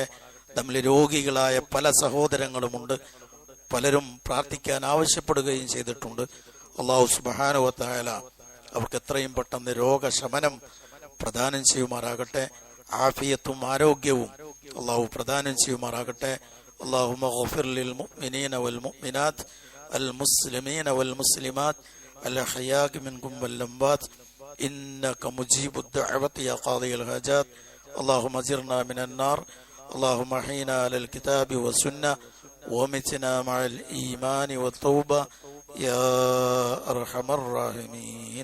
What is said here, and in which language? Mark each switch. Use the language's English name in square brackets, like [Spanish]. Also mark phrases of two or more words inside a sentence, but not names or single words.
[Malayalam] നമ്മൾ രോഗികളായ പല സഹോദരങ്ങളുമുണ്ട്, പലരും പ്രാർത്ഥിക്കാൻ ആവശ്യപ്പെടുകയും ചെയ്തിട്ടുണ്ട്. അല്ലാഹു [Arabic] سبحانه وتعالى [Malayalam] അവർക്ക് എത്രയും പെട്ടെന്ന് രോഗശമനം പ്രദാനം ചെയ്യുമാറാകട്ടെ. ആഫിയത്തും ആരോഗ്യവും അല്ലാഹു പ്രദാനം ചെയ്യുമാറാകട്ടെ. [Arabic] اللهم اغفر للمؤمنين والمؤمنات المسلمين والمسلمات الأحياء منكم والأموات إنك مجيب الدعوة يا قاضي الحاجات. اللهم اجرنا من النار. اللهم احينا على الكتاب والسنة ومتنا مع الإيمان والتوبة يا أرحم الراحمين.